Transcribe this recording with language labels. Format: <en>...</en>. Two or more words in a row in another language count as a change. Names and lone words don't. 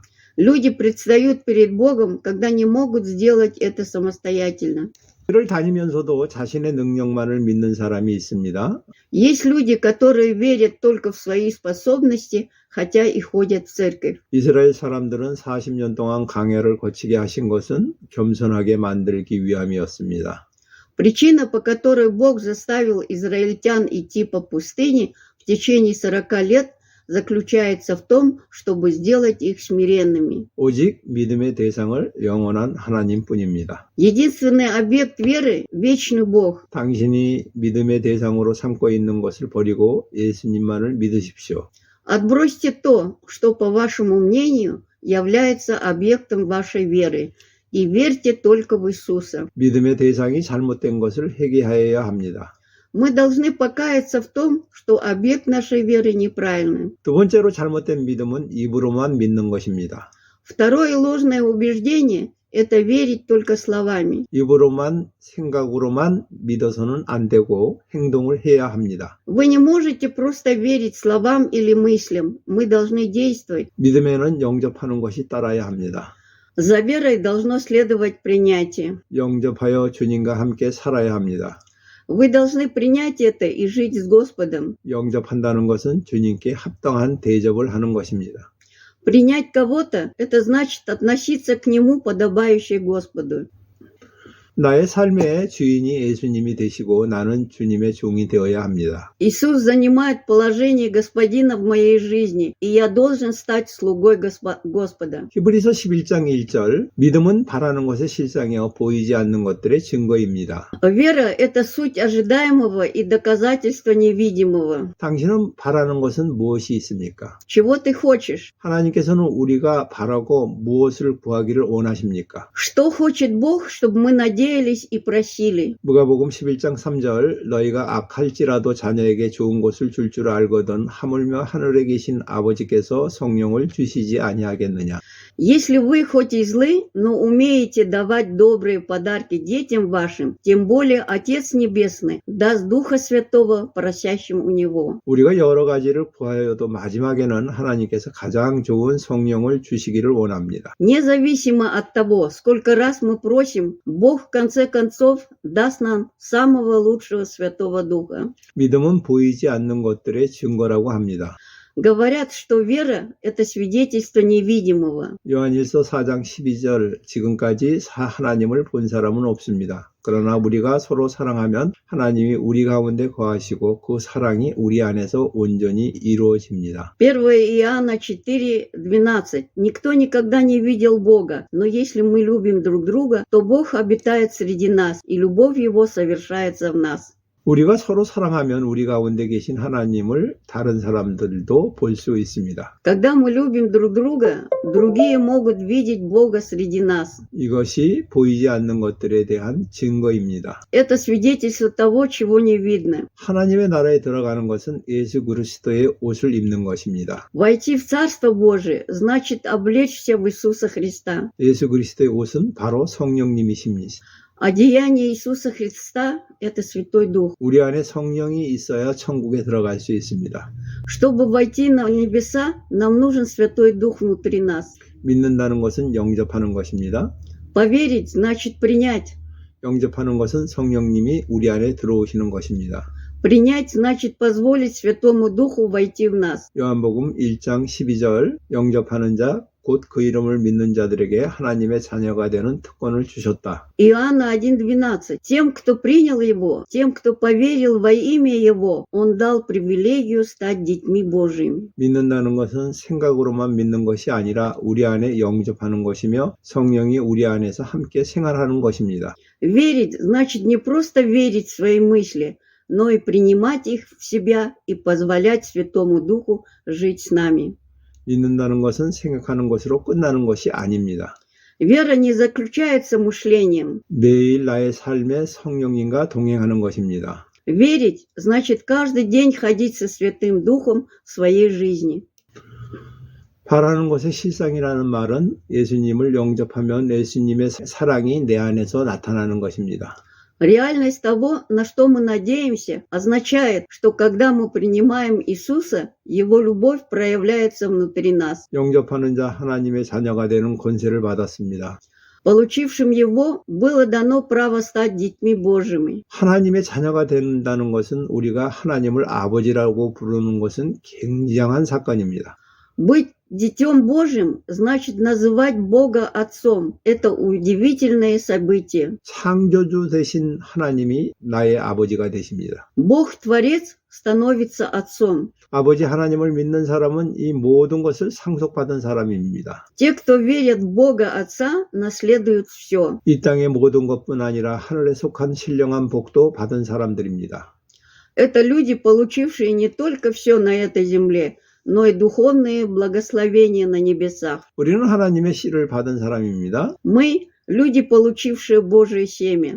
<ru>Люди предстают перед Богом, когда не могут сделать это самостоятельно.</ru> <ko>교회를 다니면서도 자신의 능력만을 믿는 사람이 있습니다.</ko> <ru>Есть люди, которые верят только в свои способности, хотя и ходят в церковь.</ru> <ko>이스라엘 사람들은 40년 동안 광야를 거치게 하신 것은 겸손하게 만들기 위함이었습니다.</ko> <ru>Причина, по которой Бог заставил израильтян идти по пустыне в течение 40 лет, заключается в том, чтобы сделать их смиренными.</ru> <ko>오직 믿음의 대상을 영원한 하나님뿐입니다.</ko> <ru>Единственный объект веры – вечный Бог.</ru> <ko>당신이 믿음의 대상으로 삼고 있는 것을 버리고 예수님만을 믿으십시오.</ko> <ru>Отбросьте то, что, по вашему мнению, является объектом вашей веры, и верьте только в Иисуса.</ru> <ko>믿음의 대상이 잘못된 것을 회개하여야 합니다.</ko> <ru>Мы должны покаяться в том, что объект нашей веры неправильный.</ru> <ko>두 번째로 잘못된 믿음은 입으로만 믿는 것입니다.</ko> <ru>Второе ложное убеждение – это верить только словами.</ru> <ko>입으로만 생각으로만 믿어서는 안 되고 행동을 해야 합니다.</ko> <ru>Вы не можете просто верить словам или мыслям. Мы должны действовать.</ru> <ko>믿음에는 영접하는 것이 따라야 합니다.</ko> <ru>За верой должно следовать принятие.</ru> <ko>영접하여 주님과 함께 살아야 합니다.</ko> <ru>Вы должны принять это и жить с Господом.</ru> <ko>영접한다는 것은 주님께 합당한 대접을 하는 것입니다.</ko> <ru>Принять кого-то – это значит относиться к нему, подобающе Господу.</ru> <ko>나의 삶의 주인이 예수님이 되시고 나는 주님의 종이 되어야 합니다.</ko> <ru>Иисус занимает положение Господина в моей жизни, и я должен стать слугой Господа.</ru> <ko>히브리서 11장 1절 믿음은 바라는 것의 실상이요 보이지 않는 것들의 증거입니다.</ko> <ru>Вера – это суть ожидаемого и доказательство невидимого.</ru> <ko>당신은 바라는 것은 무엇이 있습니까?</ko> <ru>Чего ты хочешь?</ru> <ko>하나님께서는 우리가 바라고 무엇을 구하기를 원하십니까?</ko> <ru>Что хочет Бог, чтобы мы надеялись и просили?</ru> <ko>누가복음 11장 3절 너희가 악할지라도 자녀에게 좋은 것을 줄 줄 알거든 하물며 하늘에 계신 아버지께서 성령을 주시지 아니하겠느냐.</ko> <ru>Если вы хоть и злы, но умеете давать добрые подарки детям вашим, тем более Отец Небесный даст Духа Святого просящим у Него.</ru> <ko>우리가 여러 가지를 구하여도 마지막에는 하나님께서 가장 좋은 성령을 주시기를 원합니다.</ko> <ru>Независимо от того, сколько раз мы просим, Бог в конце концов даст нам самого лучшего Святого Духа.</ru> <ko>믿음은 보이지 않는 것들의 증거라고 합니다.</ko> <ru>Говорят, что вера – это свидетельство невидимого.</ru> <ko>요한일서 4장 12절 지금까지 하나님을 본 사람은 없습니다. 그러나 우리가 서로 사랑하면 하나님이 우리 가운데 거하시고 그 사랑이 우리 안에서 온전히 이루어집니다.</ko> <ru>1 Иоанна 4:12. Никто никогда не видел Бога, но если мы любим друг друга, то Бог обитает среди нас, и любовь Его совершается в нас.</ru> <ko>우리가 서로 사랑하면 우리 가운데 계신 하나님을 다른 사람들도 볼 수 있습니다.</ko> <ru>Когда мы любим друг друга, другие могут видеть Бога среди нас.</ru> <ko>이것이 보이지 않는 것들에 대한 증거입니다.</ko> <ru>Это свидетельство того, чего не видно.</ru> <ko>하나님의 나라에 들어가는 것은 예수 그리스도의 옷을 입는 것입니다.</ko> <ru>Войти в Царство Божие значит облечься в Иисуса Христа.</ru> <ko>예수 그리스도의 옷은 바로 성령님이십니다.</ko> <ru>Одеяние Иисуса Христа – это Святой Дух.</ru> <ko>우리 안에 성령이 있어야 천국에 들어갈 수 있습니다.</ko> <ru>Чтобы войти на небеса, нам нужен Святой Дух внутри нас.</ru> <ko>믿는다는 것은 영접하는 것입니다.</ko> <ru>Поверить значит принять.</ru> <ko>영접하는 것은 성령님이 우리 안에 들어오시는 것입니다.</ko> <ru>Принять значит позволить Святому Духу войти в нас.</ru> <ko>요한복음 1장 12절 영접하는 자 곧 그 이름을 믿는 자들에게 하나님의 자녀가 되는 특권을 주셨다.</ko> <ru>Иоанна 1:12. Тем, кто принял Его, тем, кто поверил во имя Его, Он дал привилегию стать детьми Божьими.</ru> <ko>믿는다는 것은 생각으로만 믿는 것이 아니라 우리 안에 영접하는 것이며 성령이 우리 안에서 함께 생활하는 것입니다.</ko> <ru>Верить значит не просто верить в свои мысли, но и принимать их в себя и позволять Святому Духу жить с нами.</ru> <ko>믿는다는 것은 생각하는 것으로 끝나는 것이 아닙니다.</ko> <ru>Вера не заключается мышлением.</ru> <ko>매일 나의 삶에 성령님과 동행하는 것입니다.</ko> <ru>Верить значит каждый день ходить со Святым Духом в своей жизни.</ru> <ko>바라는 것의 실상이라는 말은 예수님을 영접하면 예수님의 사랑이 내 안에서 나타나는 것입니다.</ko> <ru>Реальность того, на что мы надеемся, означает, что когда мы принимаем Иисуса, Его любовь проявляется внутри нас.</ru> <ko>영접하는 자 하나님의 자녀가 되는 권세를 받았습니다.</ko> <ru>Получившим Его было дано право стать детьми Божьими.</ru> <ko>하나님의 자녀가 된다는 것은 우리가 하나님을 아버지라고 부르는 것은 굉장한 사건입니다.</ko> <ru>Быть детем Божьим значит называть Бога Отцом. Это удивительное событие.</ru> <ko>창조주 되신 하나님이 나의 아버지가 되십니다.</ko> <ru>Бог-творец становится Отцом.</ru> <ko>아버지 하나님을 믿는 사람은 이 모든 것을 상속받은 사람입니다.</ko> <ru>Те, кто верят в Бога Отца, наследуют все.</ru> <ko>이 땅의 모든 것뿐 아니라 하늘에 속한 신령한 복도 받은 사람들입니다.</ko> <ru>Это люди, получившие не только все на этой земле, но и духовные благословения на небесах.</ru> <ko>우리는 하나님의 씨를 받은 사람입니다.</ko> <ru>Мы – люди, получившие Божие семя.</ru>